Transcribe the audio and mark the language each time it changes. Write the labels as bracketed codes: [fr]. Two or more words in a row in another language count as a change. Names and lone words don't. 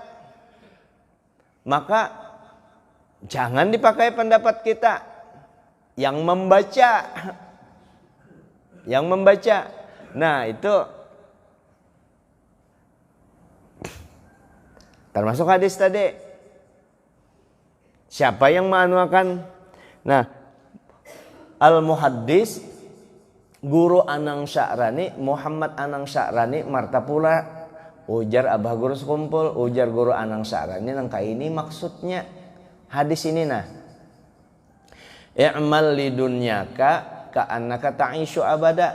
[id] Maka jangan dipakai pendapat kita yang membaca. Yang membaca. Nah itu termasuk hadis tadi. Siapa yang menganuakan? [bjn] Nah, Al-Muhaddis Guru Anang Sya'rani, Muhammad Anang Sya'rani Martapula, ujar Abah Guru sekumpul, ujar Guru Anang Sya'rani nangka ini maksudnya hadis ini. [ar] Nah, اعمل لدنياك كأنك تعيش أبدا.